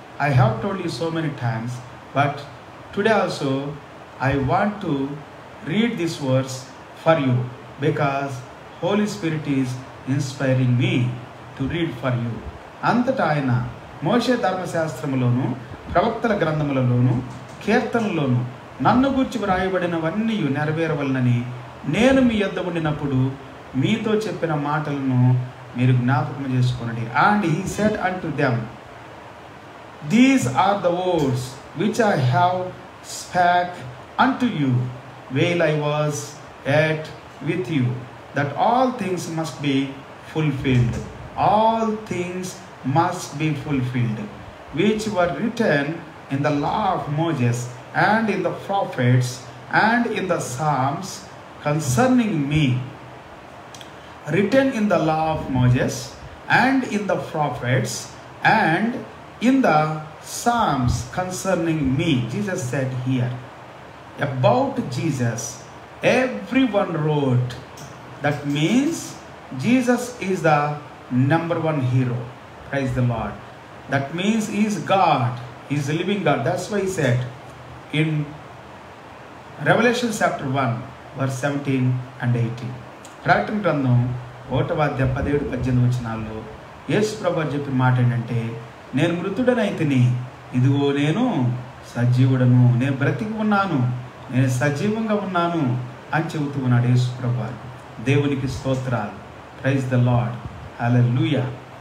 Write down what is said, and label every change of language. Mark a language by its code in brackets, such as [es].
[en] I have told you so many times, but today also I want to read this verse for you because Holy Spirit is inspiring me to read for you. [te] అంతటా ఆయన మోషే ధర్మశాస్త్రములోను, ప్రవక్తల గ్రంథములలోను, కీర్తనలోను నన్ను గూర్చి వ్రాయబడినవన్నీ నెరవేరవలనని నేను మీ యొద్ద ఉండినప్పుడు మీతో చెప్పిన మాటలను మీరు జ్ఞాపకం చేసుకోనండి. [en] And he said unto them, These are the words which I have spake unto you while I was yet with you, that all things must be fulfilled. All things must be fulfilled, which were written in the law of Moses and in the prophets and in the Psalms concerning me. Written in the law of Moses and in the prophets and in the Psalms concerning me. Jesus said here about Jesus, everyone wrote. That means Jesus is the number one hero. Praise the Lord. That means he is God, he is the living God. That's why he said in Revelation chapter 1 verse 17 and 18. [te] ప్రకటన గ్రంథం 1వ అధ్యాయం 17-18 వచనాల్లో యేసు ప్రభువు చెప్పిన మాట ఏంటంటే, నేను మృతుడనైతిని, ఇదిగో నేను సజీవుడను, నేను బ్రతికి ఉన్నాను, నేను సజీవంగా ఉన్నాను అని చెబుతూ ఉన్నాడు యేసు ప్రభువు. దేవునికి స్తోత్రాలు. [en] Praise the lord. [te] హల్లెలూయా.